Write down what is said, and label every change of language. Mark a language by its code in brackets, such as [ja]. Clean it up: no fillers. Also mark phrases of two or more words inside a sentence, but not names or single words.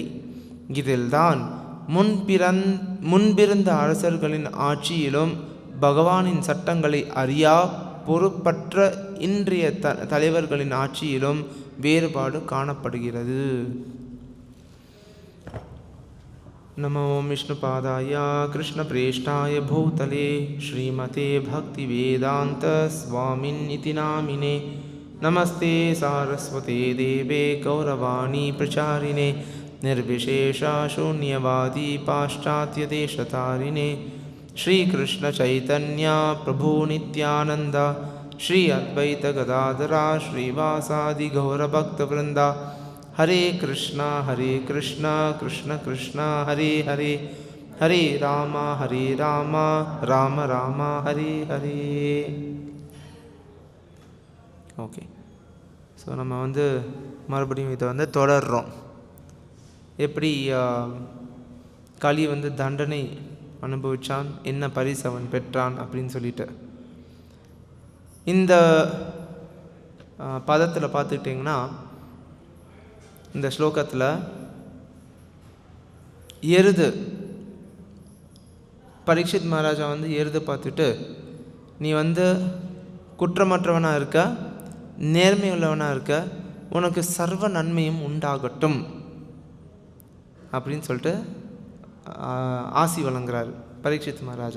[ta] இதில்தான் முன்பிருந்த அரசர்களின் ஆட்சியிலும் பகவானின் சட்டங்களை அறியா பொறுப்பற்ற இன்றைய தலைவர்களின் ஆட்சியிலும் வேறுபாடு காணப்படுகிறது. [sa] नमो विष्णुपादाय कृष्णप्रेष्ठाय भूतले श्रीमते भक्तिवेदान्त स्वामिन्निति नामिने. नमस्ते सारस्वते देवे गौरवाणी प्रचारिणे निर्विशेषा शून्यवादी पाश्चात्य देशतारिणे. श्री कृष्ण चैतन्य प्रभु नित्यानंद श्री अद्वैत गदाधरा श्रीवासादि गौर भक्त वृंदा. हरे कृष्ण कृष्ण कृष्ण हरे हरे, हरे राम राम राम हरे हरे. [ta] ஓகே, ஸோ நம்ம மறுபடியும் இதை தொடர்றோம். எப்படி கலி தண்டனை அனுபவித்தான், என்ன பரிசு அவன் பெற்றான் அப்படின்னு சொல்லிட்டு இந்த பதத்தில் பார்த்துக்கிட்டிங்கன்னா, இந்த ஸ்லோகத்தில் எருது பரீட்சித் மகாராஜா எருது பார்த்துட்டு, நீ குற்றமற்றவனாக இருக்க, நேர்மை உள்ளவனாக இருக்க, உனக்கு சர்வ நன்மையும் உண்டாகட்டும் அப்படின்னு சொல்லிட்டு ஆசி வழங்குறாரு பரீட்சித் மகாராஜா.